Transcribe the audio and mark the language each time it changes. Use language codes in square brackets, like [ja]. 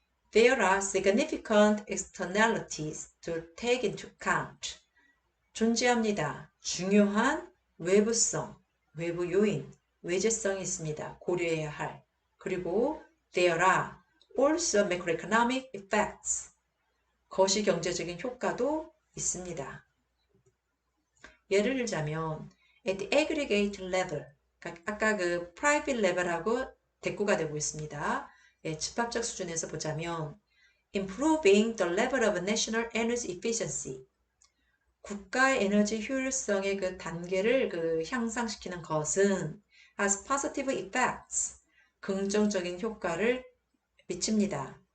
[en] There are significant externalities to take into account. [ko] 존재합니다. 중요한 외부성, 외부 요인, 외재성이 있습니다. 고려해야 할. 그리고 [en] there are also macroeconomic effects. [ko] 거시 경제적인 효과도 있습니다. 예를 들자면 [en] at the aggregate level, [ko] 그러니까 아까 그 private level하고 대꾸가 되고 있습니다. 예, 집합적 수준에서 보자면 [en] improving the level of national energy efficiency, [ko] 국가의 에너지 효율성의 그 단계를 그 향상시키는 것은 [en] has positive effects, [ko] 긍정적인 효과를 미칩니다.